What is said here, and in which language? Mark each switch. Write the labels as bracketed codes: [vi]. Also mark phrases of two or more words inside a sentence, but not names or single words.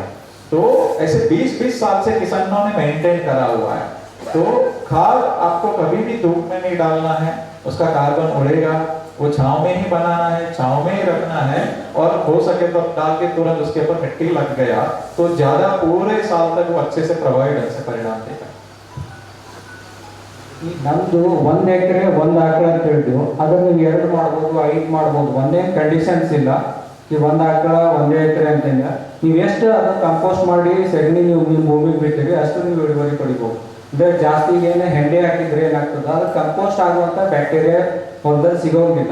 [hi] तो ऐसे 20-20 साल से किसानों ने मेंटेन करा हुआ है। तो खाद आपको कभी भी धूप में नहीं डालना है, उसका कार्बन उड़ेगा। वो छांव में ही बनाना है, छांव में ही रखना है, और हो सके तो डाल के तुरंत उसके ऊपर मिट्टी लग गया तो ज्यादा पूरे साल तक वो अच्छे से प्रभावी ढंग से परिणाम देगा। [kn] ನಮ್ದು 1 ಎಕರೆ 1 ಆಕಳ ಅಂತ ಹೇಳಿದ್ವಿ, ಅದನ್ನ ನೀವು 2 ಮಾಡ್ಬೋದು, 5 ಮಾಡ್ಬೋದು, ಒಂದೇ ಕಂಡೀಷನ್ಸ್ ಇಲ್ಲ. ಈ 1 ಆಕಳ 1 ಎಕರೆ ಅಂತಂದ ನೀವು ಎಷ್ಟು ಅದು ಕಂಪೋಸ್ಟ್ ಮಾಡಿ ಸಗಣಿ ನೀವು ನಿಮ್ಮ ಭೂಮಿಗೆ ಬಿಟ್ಟಿರಿ ಅಷ್ಟು ನೀವು ಇಳುವರಿ ಪಡಿಬೋದು. ಅಂದ್ರೆ ಜಾಸ್ತಿ ಏನು ಹೆಂಡೆ ಹಾಕಿದ್ರೆ ಏನಾಗ್ತದೆ, ಅದು ಕಂಪೋಸ್ಟ್ ಆಗುವಂತ ಬ್ಯಾಕ್ಟೀರಿಯಾ ಹೊಲದಲ್ಲಿ ಸಿಗೋಂಗಿಲ್ಲ.